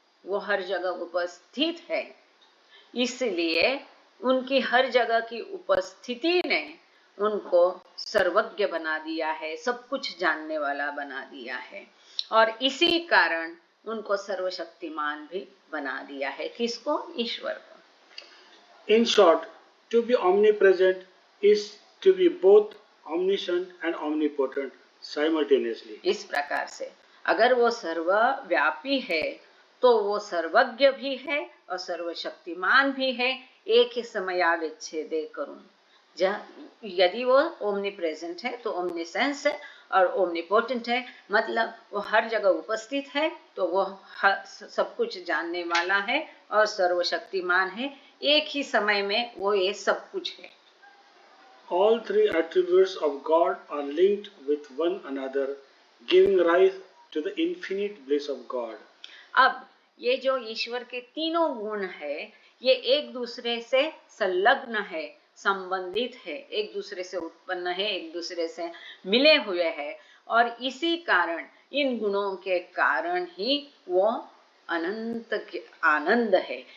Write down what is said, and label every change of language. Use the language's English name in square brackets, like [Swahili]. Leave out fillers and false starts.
[Hindi] वो हर जगह उपस्थित है, इसलिए उनकी हर जगह की उपस्थिति ने उनको सर्वज्ञ बना दिया है, सब कुछ जानने वाला बना दिया है, और इसी कारण उनको सर्वशक्तिमान भी बना दिया है। किसको? ईश्वर को। [English] In short, to be omnipresent is to be both omniscient and omnipotent simultaneously. [Hindi] इस प्रकार से अगर वो सर्वव्यापी है तो वो सर्वज्ञ भी है और सर्वशक्तिमान भी है, एक ही समयावच्छेदे करूं। यदि वो ओमनी प्रेजेंट है तो ओमनी सेंस है, और ओमनीपोटेंट है मतलब वो हर जगह उपस्थित है, तो वो सब कुछ जानने वाला है और सर्वशक्तिमान है। एक ही समय में वो ये सब कुछ है। [English] All three attributes of God are linked with one another, giving rise to the infinite bliss of God. [Hindi] अब ये जो ईश्वर के तीनों गुण है, ये एक दूसरे से संलग्न है, संबंधित है, एक दूसरे से उत्पन्न है, एक दूसरे से मिले हुए हैं, और इसी कारण इन गुणों के कारण ही वो अनंत आनंद है।